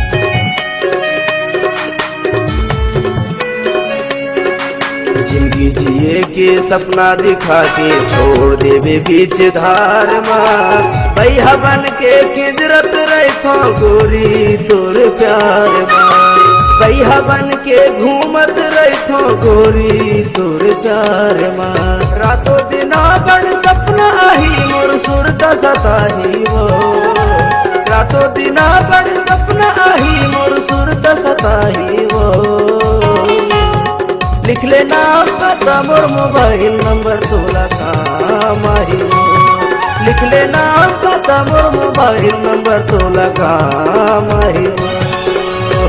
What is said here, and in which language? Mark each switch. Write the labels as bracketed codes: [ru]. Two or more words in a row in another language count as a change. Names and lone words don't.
[hne] जिंदगी जिए के सपना दिखा के छोड़ देवे बीच धार में, बैहा बन के किजरत रही गोरी तोर प्यार में, बैहा बन के घूमत रही गोरी तोर प्यार में। रातों दिना बड़ सपना आही मोर सुरता सताही वो, रातों दिना बड़ सपना आही मोर सुरता सताही वो। लिख ले नाम पता मोर [en] mobile number [hne] तोला काम आही वो, लिख ले नाम पता मोर [en] mobile number [hne] तोला काम आही वो।